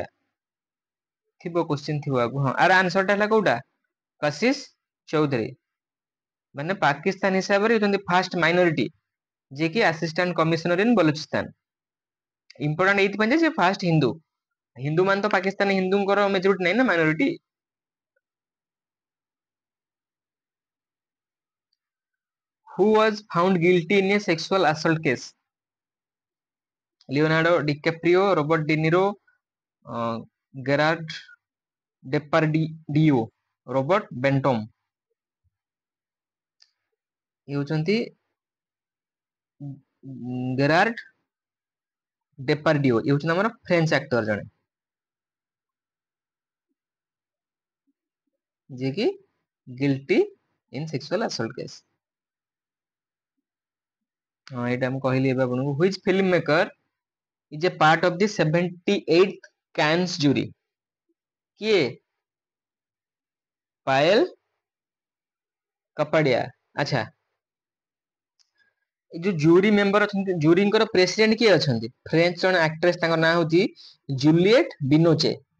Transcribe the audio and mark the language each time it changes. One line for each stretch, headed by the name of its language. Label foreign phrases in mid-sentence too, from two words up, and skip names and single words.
Odia: ଥିବ କ୍ୱେଶ୍ଚିନ୍ ଥିବ ଆଗକୁ। ହଁ, ଆର ଆନ୍ସର ଟା ହେଲା କୋଉଟା? କଶିଶ ଚୌଧୁରୀ। ମାନେ ପାକିସ୍ତାନ ହିସାବରେ ହଉଛନ୍ତି
English: first minority
Odia: ଯିଏ କି
English: assistant commissioner in Balochistan.
Odia: ଇମ୍ପୋର୍ଟାଣ୍ଟ ଏଇଥିପାଇଁ ଯେ ସେ
English: first Hindu.
Odia: ହିନ୍ଦୁ ମାନେ ତ ପାକିସ୍ତାନ ହିନ୍ଦୁଙ୍କର ମେଜରିଟି ନାହିଁ ନା, ମାଇନରିଟି।
English: Who was found guilty in a sexual assault case?
Odia: লিওনার্ডো ডিক্যাপ্রিও, রবর্ট ডিনিরো, গেরার্ড ଡେପାରଡିଓ, ରବର୍ଟ ବେଣ୍ଟମ। ଇଏ ହଉଛନ୍ତି ଗେରାର୍ଡ ଡେପାରଡିଓ। ଇଏ ହଉଛନ୍ତି ଆମର
English: French actor
Odia: ଜଣେ, ଯିଏ କି
English: guilty in sexual assault case.
Odia: ହଁ, ଏଇଟା ମୁଁ କହିଲି ଏବେ ଆପଣଙ୍କୁ।
English: Which film maker is a part of the 78th Cannes jury?
Odia: କିଏ? ପାୟଲ କପାଡିଆ। ଆଚ୍ଛା, ଏ ଯୋଉ
English: jury member
Odia: ଅଛନ୍ତି, ଜୁରିଙ୍କର ପ୍ରେସିଡେଣ୍ଟ କିଏ ଅଛନ୍ତି? ଫ୍ରେଞ୍ଚ ଜଣେ ଆକ୍ଟ୍ରେସ, ତାଙ୍କ ନାଁ ହଉଛି ଜୁଲିଏଟ ବିନୋଚେ।